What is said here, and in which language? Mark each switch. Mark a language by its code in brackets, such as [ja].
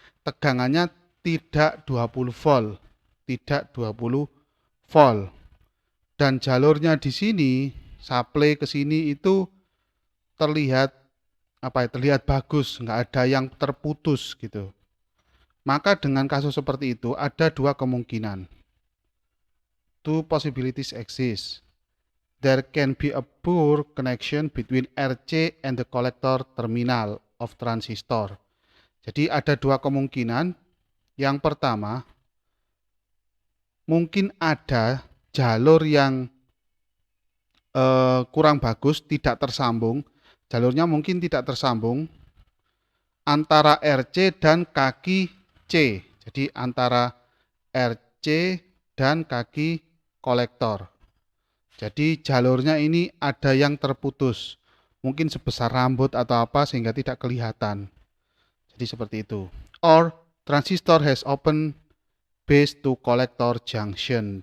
[id] Tegangannya tidak 20 volt, tidak 20 volt. Dan jalurnya di sini, supply ke sini itu terlihat terlihat bagus, nggak ada yang terputus gitu. Maka dengan kasus seperti itu ada dua kemungkinan. [en] Two possibilities exist. There can be a poor connection between RC and the collector terminal of transistor. [id] Jadi ada dua kemungkinan. Yang pertama, mungkin ada jalur yang kurang bagus, tidak tersambung. Jalurnya mungkin tidak tersambung antara RC dan kaki C. Jadi antara RC dan kaki kolektor. Jadi jalurnya ini ada yang terputus. Mungkin sebesar rambut atau apa sehingga tidak kelihatan. Jadi seperti itu. [en] Or transistor has open base to collector junction.